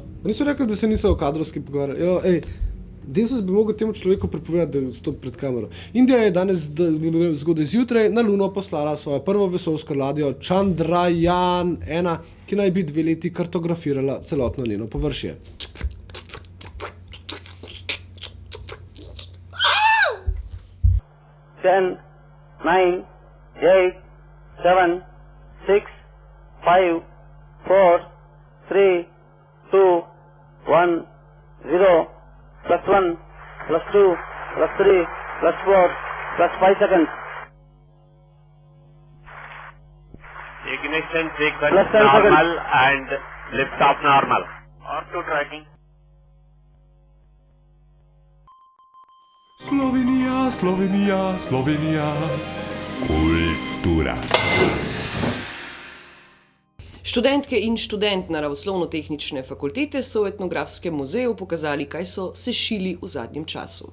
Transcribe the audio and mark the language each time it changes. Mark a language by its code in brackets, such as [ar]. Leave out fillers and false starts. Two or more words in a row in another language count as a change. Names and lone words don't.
[sl] niso rekli, da se niso o kadrovski pogovarjali. Jo, Desus bi mogel temu človeku prepovedati, da stopi pred kamero. Indija je danes zgodaj zjutraj na Luno poslala svojo prvo vesoljsko ladjo Chandrayaan-1, ki naj bi 2 leti kartografirala celotno njeno površje. [en] Ten, 9, 8, 7, 6, 5, 4, 3, 2, 1, 0, plus 1, plus 2, plus 3, plus 4, plus 5 seconds. Ignition sequence Plus 10 normal seconds. and liftoff normal. R2 tracking. [sl] Slovenija, Slovenija, Slovenija. Kultura. Študentke in študent Naravoslovno-tehnične fakultete so v etnografskem muzeju pokazali, kaj so sešili v zadnjem času.